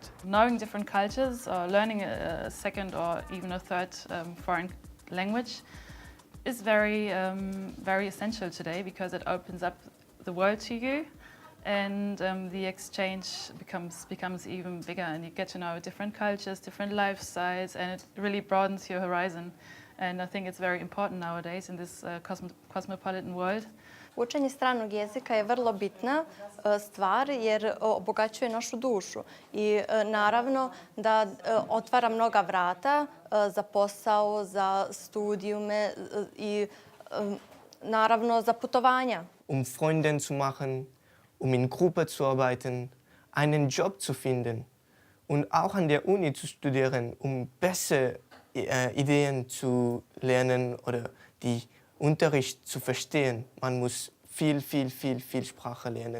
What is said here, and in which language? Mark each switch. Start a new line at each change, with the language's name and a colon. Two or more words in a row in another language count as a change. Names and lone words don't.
English: Knowing different cultures, or learning a second or even a third foreign language is very essential today because it opens up the world to you, and the exchange becomes even bigger, and you get to know different cultures, different lifestyles, and it really broadens your horizon. And I think it's very important nowadays in this cosmopolitan world.
Serbian: Učenje stranog jezika je vrlo bitna stvar jer obogaćuje našu dušu i naravno da otvara mnoga vrata za posao, za studijume i naravno za putovanja.
German: Freunde zu machen, in Gruppe zu arbeiten, einen Job zu finden und auch an der Uni zu studieren, besser Ideen zu lernen oder die Unterricht zu verstehen. Man muss viel Sprache lernen.